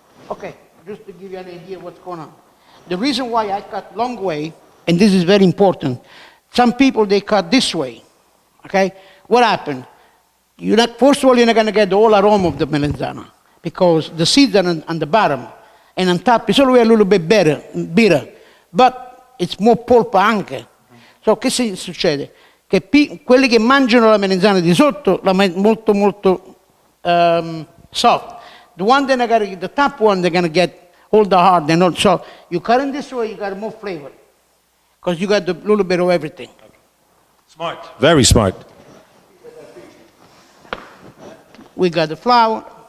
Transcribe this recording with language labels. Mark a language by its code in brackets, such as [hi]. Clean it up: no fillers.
[en] Okay, just to give you an idea what's going on. The reason why I cut long way, and this is very important, some people, they cut this way, okay? What happened? First of all, you're not going to get the whole aroma of the melanzana because the seeds are on the bottom, and on top it's always a little bit bitter, but it's more [it] polpa anche. So che succede? Che quelli che mangiano la melanzana di sotto la molto molto soft. [en] The one that the top one, they're going to get all the hard. So you cut in this way, you got more flavor because you got a little bit of everything. Okay. Smart. Very smart. We got the flour.